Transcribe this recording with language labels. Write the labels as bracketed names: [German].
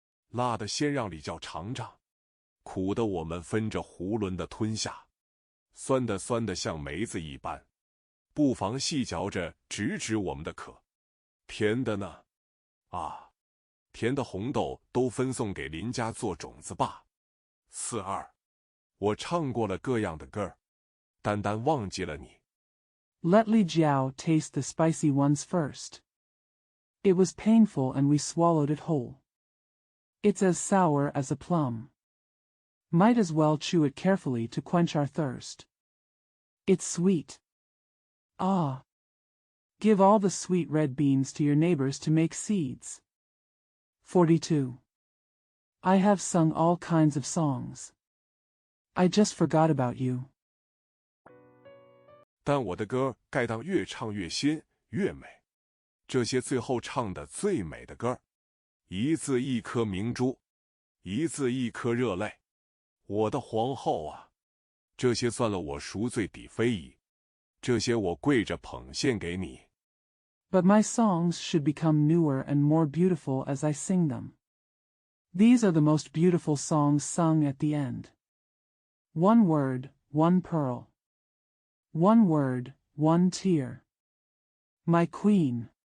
[Chinese] 辣的先让李教尝尝，苦的我们分着囫囵的吞下，酸的像梅子一般，不妨细嚼着直指我们的渴。甜的呢？啊，甜的红豆都分送给邻家做种子吧。 42，我唱过了各样的歌儿，单忘记了你。 [English] Let Li Jiao taste the spicy ones first. It was painful and we swallowed it whole. It's as sour as a plum. Might as well chew it carefully to quench our thirst. It's sweet. Ah! Give all the sweet red beans to your neighbors to make seeds. 42. I have sung all kinds of songs. I just forgot about you. [Chinese] 但我的歌该当越唱越新越美。这些最后唱的最美的歌，一字一颗明珠，一字一颗热泪。我的皇后啊，这些算了我赎罪抵非遗，这些我跪着捧献给你。 [English] But my songs should become newer and more beautiful as I sing them. These are the most beautiful songs sung at the end. One word, one pearl. One word, one tear. My queen.